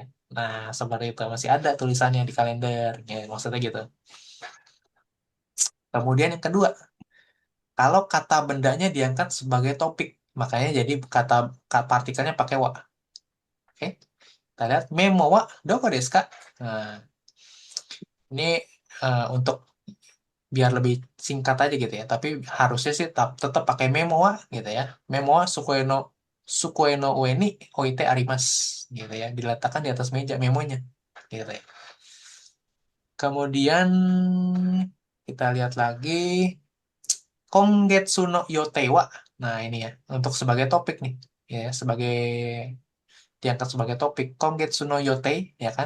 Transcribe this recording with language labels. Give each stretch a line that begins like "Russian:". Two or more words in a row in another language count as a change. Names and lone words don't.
Indonesian: Nah seperti itu masih ada tulisannya di kalender ya, maksudnya gitu. Kemudian yang kedua, kalau kata bendanya diangkat sebagai topik, makanya jadi partikelnya pakai wa. Oke, kita lihat
Japanese: メモはどこですか.
Indonesian: Nah ini untuk biar lebih singkat aja gitu ya. Tapi harusnya sih tetap pakai memoa gitu ya.
Japanese: メモは机の上に置いてあります
Indonesian: gitu ya. Diletakkan di atas meja memonya gitu ya. Kemudian kita lihat lagi
Japanese: 今月の予定は.
Indonesian: Nah, ini ya untuk sebagai topik nih ya, sebagai diangkat sebagai topik
Japanese: 今月の予定
Indonesian: ya kan.